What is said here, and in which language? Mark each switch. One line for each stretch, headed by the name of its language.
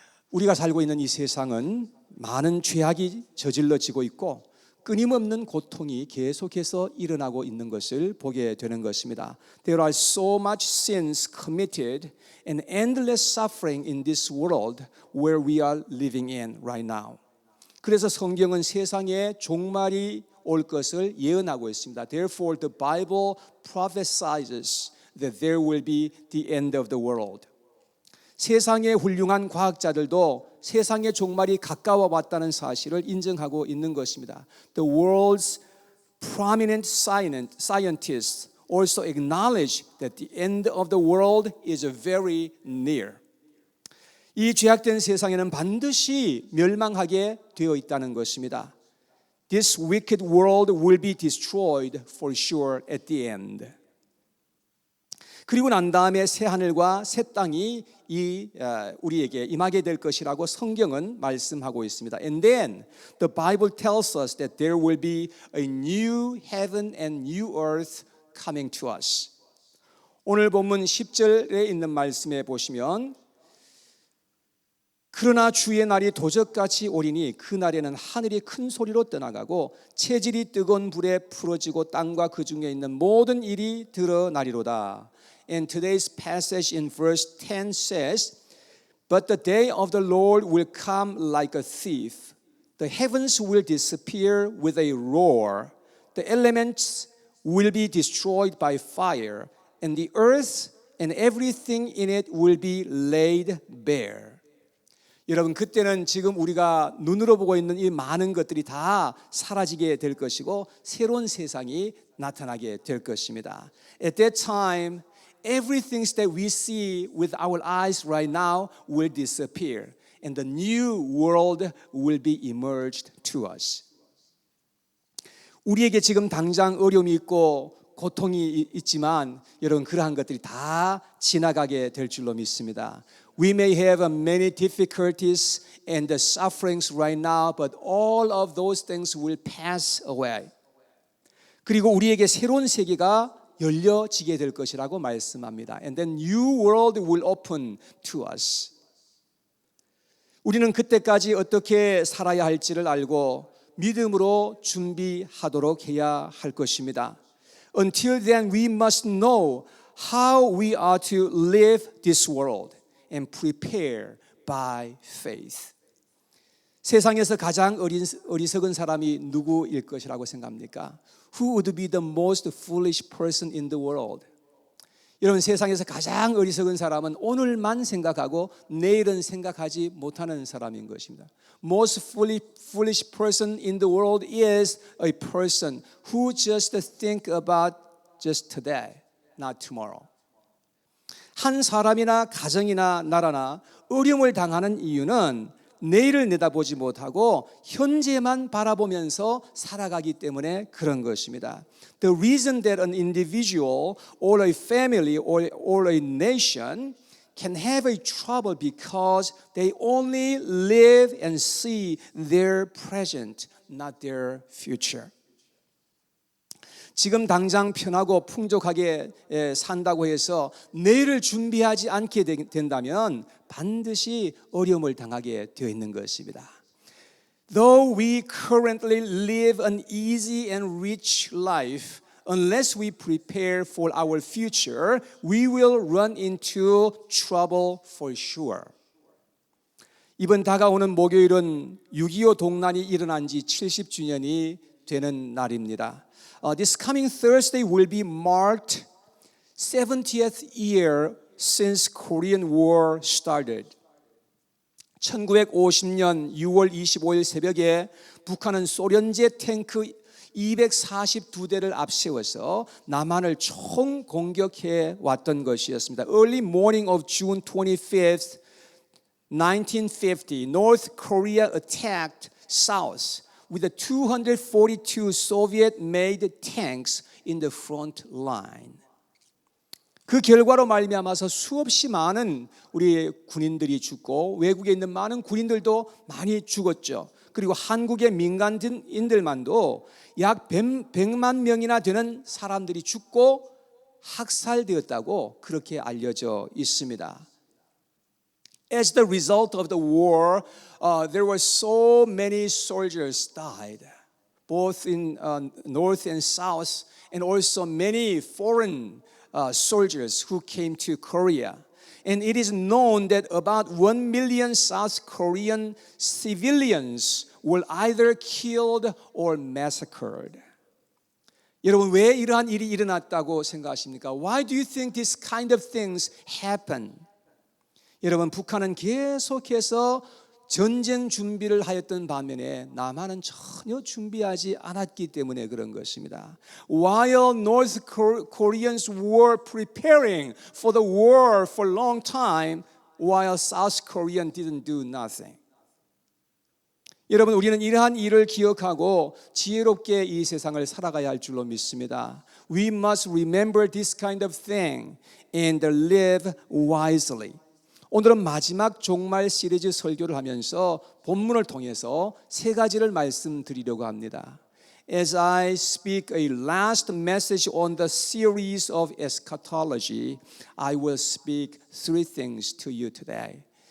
Korean: 우리가 살고 있는 이 세상은 많은 죄악이 저질러지고 있고 끊임없는 고통이 계속해서 일어나고 있는 것을 보게 되는 것입니다.
English: There are so much sins committed and endless suffering in this world where we are living in right now.
Korean: 그래서 성경은 세상에 종말이 올 것을 예언하고 있습니다.
English: Therefore the Bible prophesies that there will be the end of the world.
Korean: 세상의 훌륭한 과학자들도 세상의 종말이 가까워 왔다는 사실을 인정하고 있는 것입니다.
English: The world's prominent scientists also acknowledge that the end of the world is very near.
Korean: 이 죄악된 세상에는 반드시 멸망하게 되어 있다는 것입니다.
English: This wicked world will be destroyed for sure at the end.
Korean: 그리고 난 다음에 새 하늘과 새 땅이 우리에게 임하게 될 것이라고 성경은 말씀하고 있습니다.
English: And then the Bible tells us that there will be a new heaven and new earth coming to us.
Korean: 오늘 본문 10절에 있는 말씀에 보시면 그러나 주의 날이 도적같이 오리니 그 날에는 하늘이 큰 소리로 떠나가고 체질이 뜨거운 불에 풀어지고 땅과 그 중에 있는 모든 일이 드러나리로다.
English: And today's passage in verse 10 says, But the day of the Lord will come like a thief. The heavens will disappear with a roar. The elements will be destroyed by fire. And the earth and everything in it will be laid bare.
Korean: 여러분, 그때는 지금 우리가 눈으로 보고 있는 이 많은 것들이 다 사라지게 될 것이고 새로운 세상이 나타나게 될 것입니다.
English: At that time, everything that we see with our eyes right now will disappear and the new world will be emerged to us.
Korean: 우리에게 지금 당장 어려움이 있고 고통이 있지만 여러분 그러한 것들이 다 지나가게 될 줄로 믿습니다.
English: We may have many difficulties and the sufferings right now, but all of those things will pass away.
Korean: 그리고 우리에게 새로운 세계가 열려지게 될 것이라고 말씀합니다.
English: And then new world will open to us.
Korean: 우리는 그때까지 어떻게 살아야 할지를 알고 믿음으로 준비하도록 해야 할 것입니다.
English: Until then we must know how we are to live this world and prepare by faith.
Korean: 세상에서 가장 어리석은 사람이 누구일 것이라고 생각합니까?
English: Who would be the most foolish person in the world?
Korean: 여러분 세상에서 가장 어리석은 사람은 오늘만 생각하고 내일은 생각하지 못하는 사람인 것입니다.
English: Most foolish person in the world is a person who just think about just today, not tomorrow.
Korean: 한 사람이나 가정이나 나라나 어려움을 당하는 이유는 내일을 내다보지 못하고 현재만 바라보면서 살아가기 때문에 그런 것입니다.
English: The reason that an individual or a family or a nation can have a trouble because they only live and see their present, not their future.
Korean: 지금 당장 편하고 풍족하게 산다고 해서 내일을 준비하지 않게 된다면 반드시 어려움을 당하게 되어 있는 것입니다.
English: Though we currently live an easy and rich life, unless we prepare for our future, we will run into trouble for sure.
Korean: 이번 다가오는 목요일은 6.25 동란이 일어난 지 70주년이 되는 날입니다.
English: This coming Thursday will be marked 70th year since Korean War started.
Korean: 1950년 6월 25일 새벽에 북한은 소련제 탱크 242대를 앞세워서 남한을 총공격해 왔던 것이었습니다.
English: Early morning of June 25th, 1950, North Korea attacked South with the 242 Soviet-made tanks in the front line.
Korean: 그 결과로 말미암아서 수없이 많은 우리 군인들이 죽고 외국에 있는 많은 군인들도 많이 죽었죠. 그리고 한국의 민간인들만도 약 100만 명이나 되는 사람들이 죽고 학살되었다고 그렇게 알려져 있습니다.
English: As the result of the war, there were so many soldiers died, both in north and south, and also many foreign soldiers who came to Korea. And it is known that about 1 million South Korean civilians were either killed or massacred.
Korean: 여러분, 왜 이러한 일이 일어났다고 생각하십니까?
English: Why do you think this kind of things happen?
Korean: 여러분, 북한은 계속해서 전쟁 준비를 하였던 반면에 남한은 전혀 준비하지 않았기 때문에 그런 것입니다.
English: While North Koreans were preparing for the war for a long time, while South Korean didn't do nothing.
Korean: 여러분, 우리는 이러한 일을 기억하고 지혜롭게 이 세상을 살아가야 할 줄로 믿습니다.
English: We must remember this kind of thing and live wisely.
Korean: 오늘은 마지막 종말 시리즈 설교를 하면서 본문을 통해서 세 가지를 말씀드리려고 합니다.
English: As I speak a last message on the series of eschatology, I will speak three things to you today.